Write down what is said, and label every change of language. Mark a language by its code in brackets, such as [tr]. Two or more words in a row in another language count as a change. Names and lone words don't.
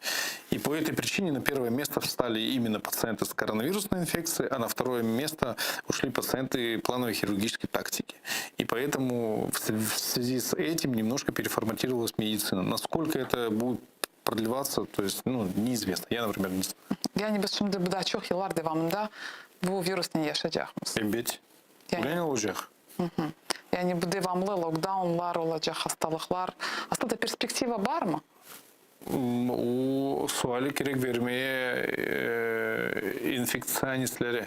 [ru] И по этой причине на первое место встали именно пациенты с коронавирусной инфекцией, а на второе место ушли пациенты плановой хирургической тактики. И поэтому в связи с этим немножко переформатировалась медицина. Насколько это будет продлеваться, то есть, неизвестно. Я, например, не знаю. [crh] Yani biz şimdi bu da çok yıllar devamında bu virüsle yaşayacağız. Elbette. Yani olacak. Yani bu devamlı lockdownlar olacak, hastalıklar. Aslında perspektiva var mı? O suali gerek vermeye infeksiyonistlere.